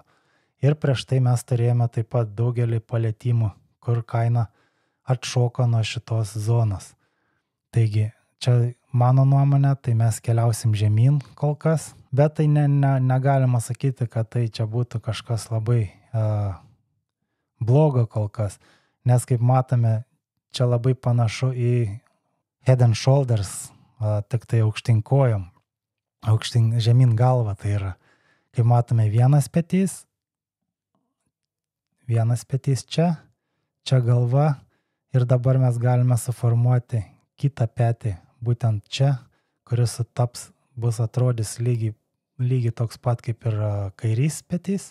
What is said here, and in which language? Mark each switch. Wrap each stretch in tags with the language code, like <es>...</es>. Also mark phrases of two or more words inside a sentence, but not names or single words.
<lt>Ir prieš tai mes turėjome taip pat daugelį palėtimų, kur kaina atšoko nuo šitos zonos. Taigi, čia mano nuomonė, tai mes keliausim žemyn kol kas, bet tai negalima sakyti, kad tai čia būtų kažkas labai blogo kol kas, nes kaip matome, čia labai panašu į</lt> <en>head and shoulders,</en> <lt>tik tai aukštyn kojom, žemyn galva tai yra. Kaip matome, vienas petys čia galva ir dabar mes galime suformuoti kitą petį, būtent čia, kuris bus atrodys lygiai toks pat kaip ir kairys petys.</lt>